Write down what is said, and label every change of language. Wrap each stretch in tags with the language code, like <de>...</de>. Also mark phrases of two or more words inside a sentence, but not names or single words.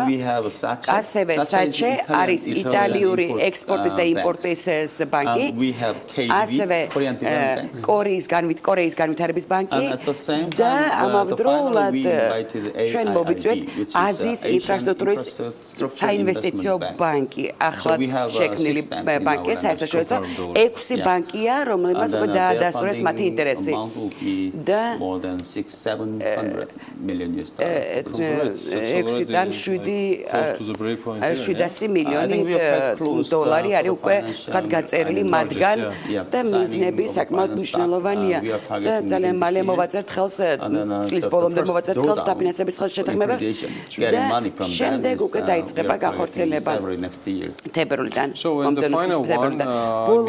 <ka>ასევე საჩე არის იტალიური ექსპორტის და იმპორტის ბანკი, ასევე კორეის განვითარების ბანკი და ამავდროულად ჩვენ მოვიწვიეთ აზიის ინფრასტრუქტურის საინვესტიციო ბანკი, ახლად შექმნილი ბანკი, საერთაშორისო 6 ბანკია, რომლებმაც დაადასტურეს გადაასტურეს მათი ინტერესი. და</ka> <en>more than 6-700 million US dollars.</en> <ka>6-დან 700 მილიონი დოლარი არის უკვე გაწერილი მათგან და მიზნები საკმაოდ მნიშვნელოვანია და ძალიან მალე მოვაწერთ ხელს წლის ბოლომდე მოვაწერთ ხელს დაფინანსების ხელშეთქმულებას და შემდეგ უკვე დაიწყება განხორციელება თებერვლიდან ბოლო</ka>